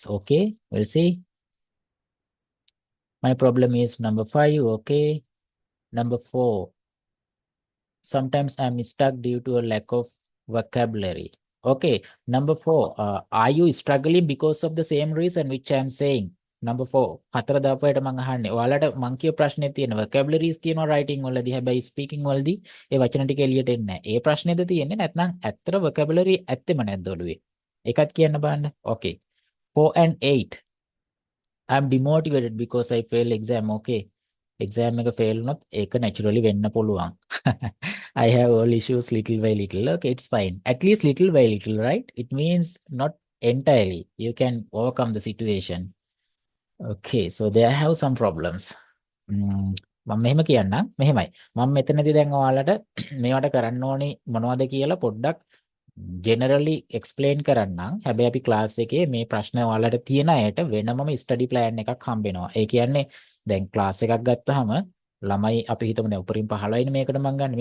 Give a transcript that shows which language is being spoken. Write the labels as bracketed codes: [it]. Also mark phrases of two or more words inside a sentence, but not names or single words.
[en] Okay, we'll see. My problem is number 5. Okay, number 4. Sometimes I'm stuck due to a lack of vocabulary. Okay, number 4. Are you struggling because of the same reason which I'm saying? Number 4. [si] හතර දාපුවට මම අහන්නේ. ඔයාලට මං කියව ප්‍රශ්නේ තියෙන vocabularies තියෙනවා writing වලදී. හැබැයි speaking වලදී ඒ වචන ටික එළියට එන්නේ නැහැ. ඒ ප්‍රශ්නේද තියෙන්නේ නැත්නම් ඇත්තට vocabulary ඇත්තෙම නැද්ද ඔළුවේ? ඒකත් කියන්න බලන්න. [en] Okay. 4 and 8. I'm demotivated because I fail exam. [si] Okay. Exam එක fail වුණොත් ඒක naturally වෙන්න පුළුවන්. [en] I have all issues little by little. Okay, it's fine. At least little by little, right? It means not entirely. You can overcome the situation. Okay, so there I have some problems. [si] මම මෙහෙම කියන්නම්. මෙහෙමයි. මම මෙතනදී දැන් ඔයාලට මේවට කරන්න ඕනේ මොනවද කියලා පොඩ්ඩක් [en] generally explain [si] කරන්නම්. හැබැයි අපි ක්ලාස් එකේ මේ ප්‍රශ්න ඔයාලට තියෙන අයට වෙනමම [en] study plan [si] එකක් හම්බ වෙනවා. ඒ කියන්නේ දැන් ක්ලාස් එකක් ගත්තාම ළමයි අපි හිතමු දැන් උපරිම 15යිනේ මේකට මම ගන්න.